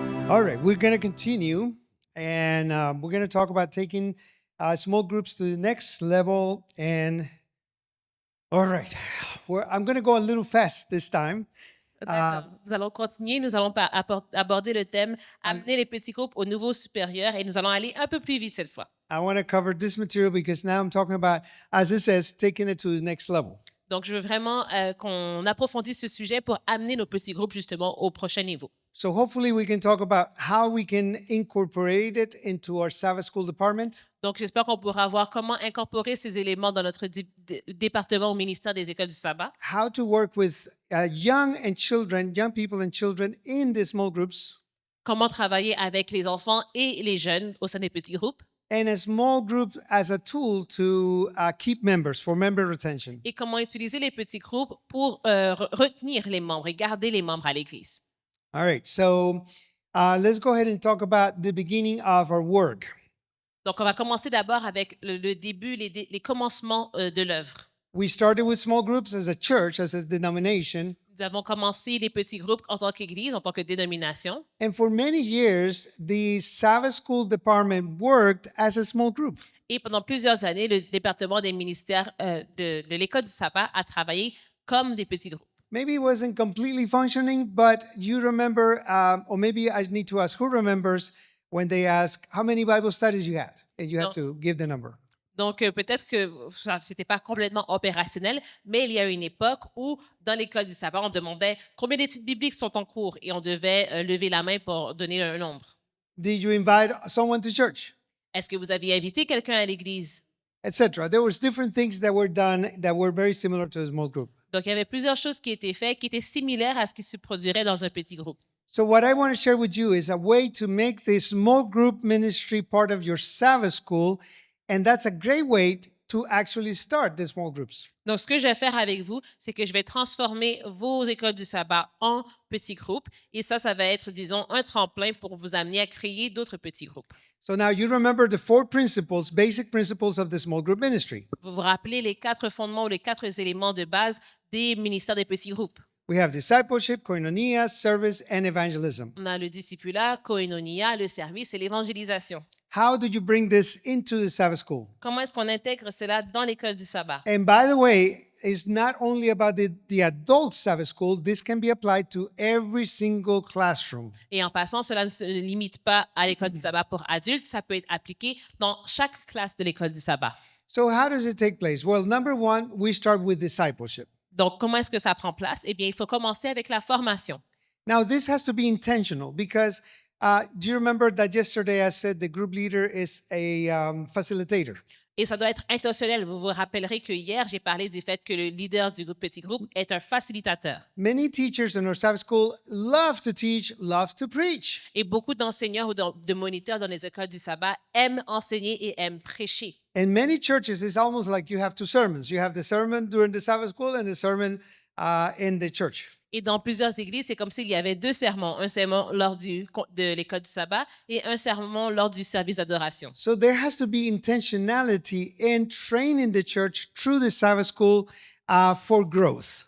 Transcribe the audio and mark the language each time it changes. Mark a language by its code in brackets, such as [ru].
[en] All right, we're going to continue and we're going to talk about taking small groups to the next level. And all right, I'm going to go a little fast this time. [fr] D'accord. Nous allons continuer. Nous allons aborder le thème [en] I'm- [fr] amener les petits groupes au niveau supérieur et nous allons aller un peu plus vite cette fois. [en] I want to cover this material because now I'm talking about, as it says, taking it to the next level. [fr] Donc, je veux vraiment qu'on approfondisse ce sujet pour amener nos petits groupes justement au prochain niveau. [en] So hopefully we can talk about how we can incorporate it into our Sabbath school department. [fr] Donc, j'espère qu'on pourra voir comment incorporer ces éléments dans notre département au ministère des écoles du sabbat, [en] How to work with young people and children in the small groups, [fr] comment travailler avec les enfants et les jeunes au sein des petits groupes [en] and a small group as a tool to keep members for member retention. [fr] et comment utiliser les petits groupes pour retenir les membres et garder les membres à l'Église. [en] All right, so let's go ahead and talk about the beginning of our work. [fr] Donc, on va commencer d'abord avec le début, les commencements de l'œuvre. [en] We started with small groups as a church, as a denomination, [fr] Nous avons commencé les petits groupes en tant qu'Église, en tant que dénomination. [en] and for many years, the Sabbath school department worked as a small group. [fr] Et pendant plusieurs années, le département des ministères de l'École du sabbat a travaillé comme des petits groupes. [en] Maybe it wasn't completely functioning, but you remember, or maybe I need to ask who remembers when they ask how many Bible studies you had, and you had to give the number. [fr] Donc, peut-être que ça n'était pas complètement opérationnel, mais il y a une époque où, dans l'école du sabbat, on demandait combien d'études bibliques sont en cours et on devait lever la main pour donner un nombre. [en] Did you invite someone to church? [fr] Est-ce que vous aviez invité quelqu'un à l'église? Etc. [en] There was different things that were done that were very similar to a small group. [fr] Donc, il y avait plusieurs choses qui étaient faites qui étaient similaires à ce qui se produirait dans un petit groupe. [en] So what I want to share with you is a way to make this small group ministry part of your Sabbath school, and that's a great way to actually start the small groups. [fr] Donc, ce que je vais faire avec vous, c'est que je vais transformer vos écoles du sabbat en petits groupes. Et ça va être, disons, un tremplin pour vous amener à créer d'autres petits groupes. [en] So now you remember the four principles, basic principles of the small group ministry. [fr] Vous vous rappelez les 4 fondements ou les 4 éléments de base des ministères des petits groupes. [en] We have discipleship, koinonia, service, and evangelism. [fr] On a le discipulat, koinonia, le service et l'évangélisation. [en] How do you bring this into the Sabbath school? [fr] Comment est-ce qu'on intègre cela dans l'école du sabbat? [en] And by the way, it's not only about the adult Sabbath school, this can be applied to every single classroom. [fr] Et en passant, cela ne se limite pas à l'école du sabbat pour adultes, ça peut être appliqué dans chaque classe de l'école du sabbat. [en] So how does it take place? Well, number one, we start with discipleship. [fr] Donc, comment est-ce que ça prend place? Eh bien, il faut commencer avec la formation. [en] Now, this has to be intentional because do you remember that yesterday I said the group leader is a facilitator? [fr] Et ça doit être intentionnel. Vous vous rappellerez que hier, j'ai parlé du fait que le leader du petit groupe est un facilitateur. [en] Many teachers in our Sabbath school love to teach, love to preach. [fr] Et beaucoup d'enseignants ou de moniteurs dans les écoles du sabbat aiment enseigner et aiment prêcher. [en] In many churches, it's almost like you have two sermons. You have the sermon during the Sabbath school and the sermon in the church. [fr] Et dans plusieurs églises, c'est comme s'il y avait 2 sermons, un sermon lors de l'école du sabbat et un sermon lors du service d'adoration. [en] So there has to be intentionality in training the church through the Sabbath school for growth.